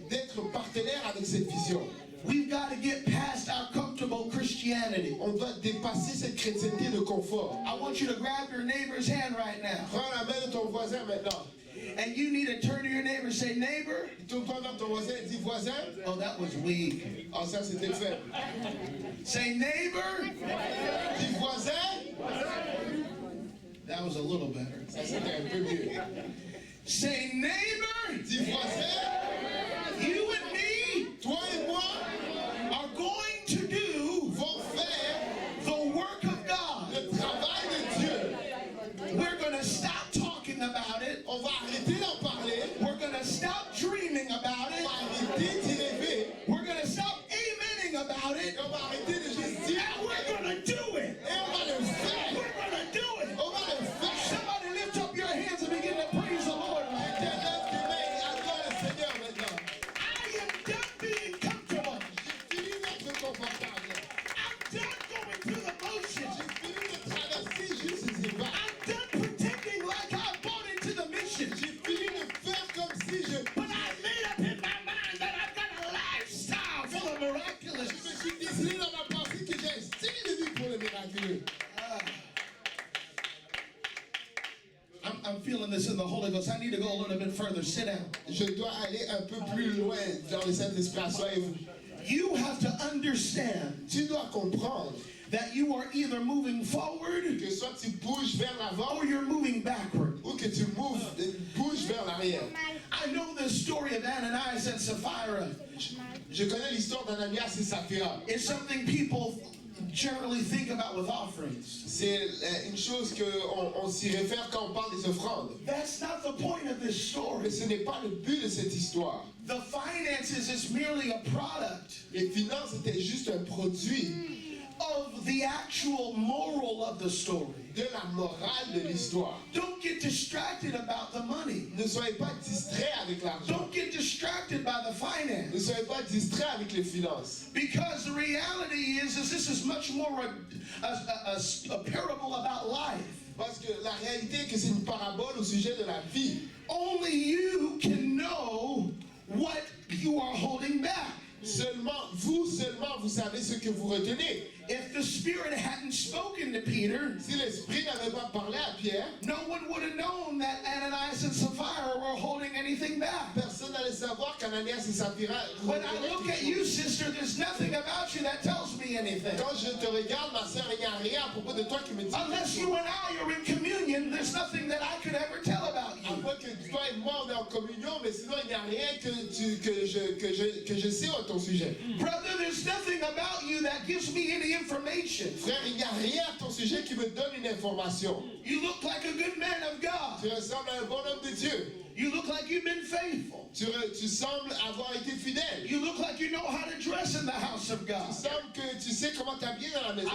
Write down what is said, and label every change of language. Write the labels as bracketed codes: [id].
[fr] d'être partenaires avec cette vision. [en] We've got to get past our comfortable Christianity. [fr] On doit dépasser cette chrétienté de confort. [en] I want you to grab your neighbor's hand right now. [fr] Prends la main de ton voisin maintenant. [en] And you need to turn to your neighbor and say, neighbor. [fr] Tourne-toi vers ton voisin et dis voisin. [en] Oh, that was weak. [fr] Oh, ça c'était faible. [en] Say, neighbor. [fr] Dis voisin. [en] That was a little better. [fr] Ça c'était un peu mieux. [en] Say, neighbor. [fr] Dis voisin. [en] You and me [fr] Toi et moi [en] are going to do [fr] vont faire [en] the work of God. [fr] le travail de Dieu. [en] We're going to stop talking about it. [fr] On va arrêter d'en parler. [en] We're going to stop dreaming about [fr] On va [en] it. [fr] arrêter d'y rêver. [en] We're going to stop amening about [fr] Et [en] it. [fr] on va arrêter de juste dire. [en] And we're going to do it. [fr] Et on va le faire. [en] We're going to do it. [fr] On va le faire. [en] Somebody lift up your hands and begin to praise the Lord. [fr] Quelqu'un lève tes mains et adore le Seigneur maintenant. [en] I am done being comfortable. [fr] Fini d'être confortable. [en] I'm done going through the motions. [fr] Fini de traverser juste ces vagues. [en] I'm done pretending like I bought into the mission. [fr] J'ai fini de faire comme si je [en] But I made up in my mind that I've got a lifestyle for the miraculous. [fr] me suis décidé dans ma pensée que j'ai un style de vie pour le miraculeux. [en] I'm feeling this in the Holy Ghost. I need to go a little bit further. Sit down. [fr] Je dois aller un peu plus loin dans le Saint-Esprit. Asseyez-vous. [en] You have to understand [fr] Tu dois comprendre [en] that you are either moving forward [fr] que soit tu bouges vers l'avant [en] or you're moving backward. [fr] ou que tu bouges vers l'arrière. [en] I know the story of Ananias and Sapphira. [fr] Je connais l'histoire d'Ananias et Saphira. [en] It's something people generally think about with offerings. [fr] C'est une chose qu'on s'y réfère quand on parle des offrandes. [en] That's not the point of this story. [fr] Mais ce n'est pas le but de cette histoire. [en] The finances is merely a product [fr] Les finances étaient juste un produit [en] of the actual moral of the story. [fr] de la morale de l'histoire. [en] Don't get distracted about the money. [fr] Ne soyez pas distraits avec l'argent. [en] Don't get distracted by the [fr] Ne [en] finance. [fr] soyez pas distraits avec les finances. [en] Because the reality is this is much more a parable about life. [fr] Parce que la réalité est que c'est une parabole au sujet de la vie. [en] Only you can know what you are holding back. [fr] Seulement vous savez ce que vous retenez. [en] If the Spirit hadn't spoken to Peter, [fr] Si l'Esprit n'avait pas parlé à Pierre, [en] no one would have known that Ananias and Sapphira were holding anything back. [fr] personne n'allait savoir qu'Ananias et Saphira [en] When I [fr] retenaient [en] look [fr] quelque [en] at [fr] chose. [en] you, sister, there's nothing about you that tells me anything. [fr] Quand je te regarde, ma sœur, il n'y a rien à propos de toi qui me dit quelque [en] Unless [fr] chose. [en] you and I are in communion, there's nothing that I could ever tell about [fr] À [en] you. [fr] moins que toi et moi, on est en communion, mais sinon, il n'y a rien que je sais à ton sujet. [en] Brother, there's nothing about you that gives me any information. [fr] Frère, il n'y a rien à ton sujet qui me donne une information. [en] You look like a good man of God. [fr] Tu ressembles à un bon homme de Dieu. [en] You look like you've been faithful. [fr] Tu sembles avoir été fidèle. [en] You look like you know how to dress in the house of God. [fr] Tu sembles que tu sais comment t'habiller dans la maison